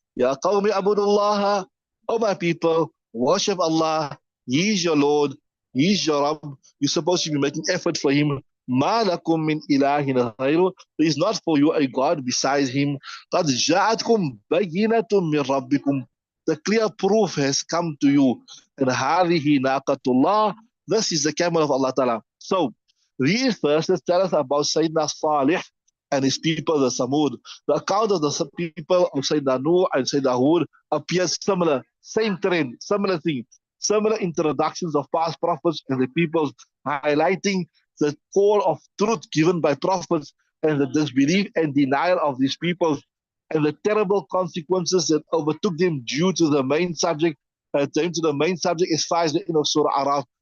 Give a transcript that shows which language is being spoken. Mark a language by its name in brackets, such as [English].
[Arabic] Ya qawmi abudullaha, [English] oh my people, worship Allah, He is your Lord, He is your Rabb. You're supposed to be making effort for Him. [Arabic] مَا لَكُم مِّن إِلَهٍ غَيْرُهُ. [English] There is not for you a God besides Him. [Arabic] قَدْ جَاءَتْكُم بَيِّنَةٌ مِّن رَبِّكُمْ. [English] The clear proof has come to you. [Arabic] And هَذِهِ نَاقَةُ اللَّهِ. [English] This is the camel of Allah Ta'ala. So, these verses tell us about Sayyidina Salih and his people, the Samud. The account of the people of Sayyidina Nuh and Sayyidina Hud appears similar, same trend, similar thing, similar introductions of past prophets and the peoples, highlighting the call of truth given by prophets and the disbelief and denial of these peoples and the terrible consequences that overtook them due to the main subject, as far as the end of Surah Araf.